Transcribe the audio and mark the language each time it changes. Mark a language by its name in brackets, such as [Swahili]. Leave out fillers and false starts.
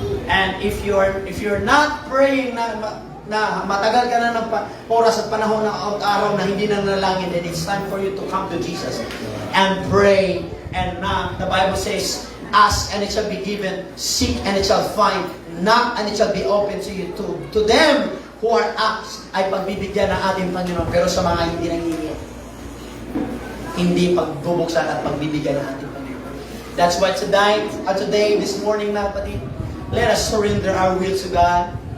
[English] And if you're not praying [Filipino] na matagal ka na ng oras at panahon ng araw na hindi na nalangin, [English] then it's time for you to come to Jesus and pray. And the Bible says, ask and it shall be given, seek and it shall find, knock and it shall be open to you. To them who are asked [Filipino] ay pagbibigyan ng ating Panginoon, pero sa mga hindi nangingi, hindi pagbubuksan at pagbibigyan ng ating Panginoon. [English] That's why today, this morning, [Filipino] na kapatid, [English] let us surrender our will to God.